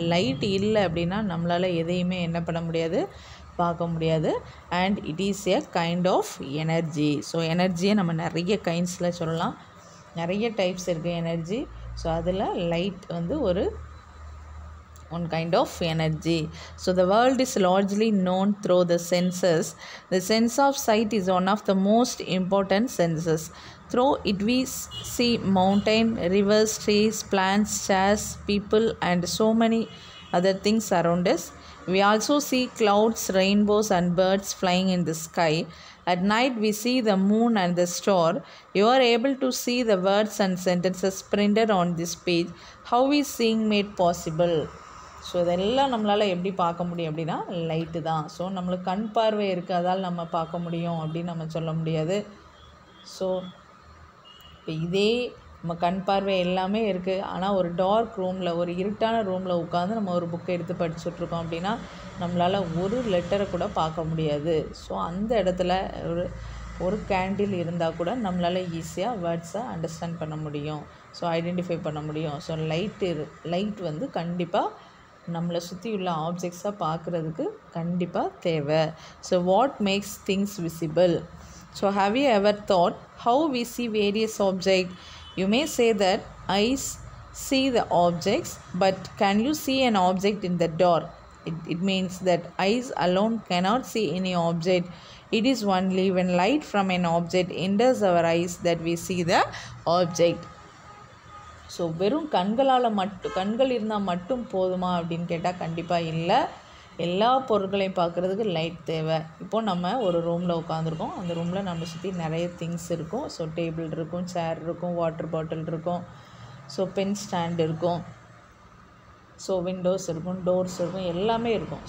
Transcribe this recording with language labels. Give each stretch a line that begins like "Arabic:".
Tamil: Light இல்லை அப்படின்னா நம்மளால் எதையுமே என்ன பண்ண முடியாது, பார்க்க முடியாது.
English: And it is a kind of energy.
Tamil: So எனர்ஜியை நம்ம நிறைய கைண்ட்ஸில் சொல்லலாம், நிறைய டைப்ஸ் இருக்குது எனர்ஜி. ஸோ அதில் லைட் வந்து
English: one kind of energy. So the world is largely known through the senses. The sense of sight is one of the most important senses. Through it we see mountain, rivers, trees, plants, chairs, people and so many other things around us. We also see clouds, rainbows and birds flying in the sky. At night we see the moon and the star. You are able to see the words and sentences printed on this page. How is seeing made possible?
Tamil: So இதெல்லாம் நம்மளால் எப்படி பார்க்க முடியும் அப்படின்னா light தான். So நம்மளுக்கு கண் பார்வை இருக்குது, அதால் நம்ம பார்க்க முடியும் அப்படின்னு நம்ம சொல்ல முடியாது. ஸோ இப்போ இதே நம்ம கண் பார்வை எல்லாமே இருக்குது, ஆனால் ஒரு டார்க் ரூமில், ஒரு இருட்டான ரூமில் உட்காந்து நம்ம ஒரு புக்கை எடுத்து படிச்சுட்ருக்கோம் அப்படின்னா நம்மளால் ஒரு லெட்டரை கூட பார்க்க முடியாது. ஸோ அந்த இடத்துல ஒரு கேண்டில் இருந்தால் கூட நம்மளால் ஈஸியாக வேர்ட்ஸை அண்டர்ஸ்டாண்ட் பண்ண முடியும், ஸோ ஐடென்டிஃபை பண்ண முடியும். ஸோ லைட் வந்து கண்டிப்பாக நம்மளை சுற்றி உள்ள ஆப்ஜெக்ட்ஸாக பார்க்குறதுக்கு கண்டிப்பாக தேவை.
English: So what makes things visible? So have you ever thought how we see various object? You may say that eyes see the objects, but can you see an object in the dark? It means that eyes alone cannot see any object. It is only when light from an object enters our eyes that we see the object.
Tamil: So வெறும் கண்கள் இருந்தால் மட்டும் போதுமா அப்படின்னு கேட்டால் கண்டிப்பாக இல்லை. எல்லா பொருட்களையும் பார்க்குறதுக்கு லைட் தேவை. இப்போது நம்ம ஒரு ரூமில் உட்காந்துருக்கோம், அந்த ரூமில் நம்ம சுற்றி நிறைய திங்ஸ் இருக்கும். ஸோ டேபிள் இருக்கும், சேர் இருக்கும், வாட்டர் பாட்டில் இருக்கும், ஸோ பென் ஸ்டாண்ட் இருக்கும், ஸோ விண்டோஸ் இருக்கும், டோர்ஸ் இருக்கும், எல்லாமே இருக்கும்.